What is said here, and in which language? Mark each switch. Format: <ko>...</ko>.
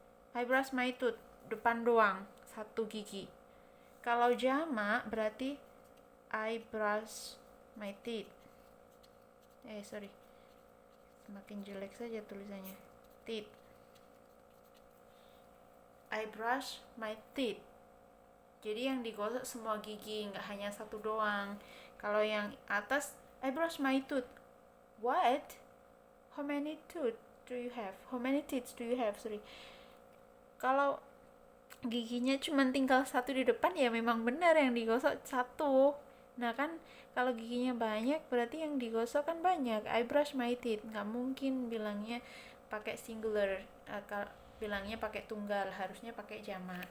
<en>I brush my tooth,</en> <id>depan doang, satu gigi. Kalau jamak berarti</id> <en>I brush my teeth. Sorry.</en> <id>Semakin jelek saja tulisannya. Teeth.</id> <en>I brush my teeth.</en> <id>Jadi yang digosok semua gigi, nggak hanya satu doang. Kalau yang atas,</id> <en>I brush my tooth. What? How many teeth do you have? How many teeth do you have? Sorry.</en> <id>Kalau giginya cuma tinggal satu di depan, ya memang benar yang digosok satu. Nah kan, kalau giginya banyak, berarti yang digosok kan banyak.</id> <en>I brush my teeth.</en> <id>Nggak mungkin bilangnya pakai singular. Bilangnya pakai tunggal, harusnya pakai jamak.</id>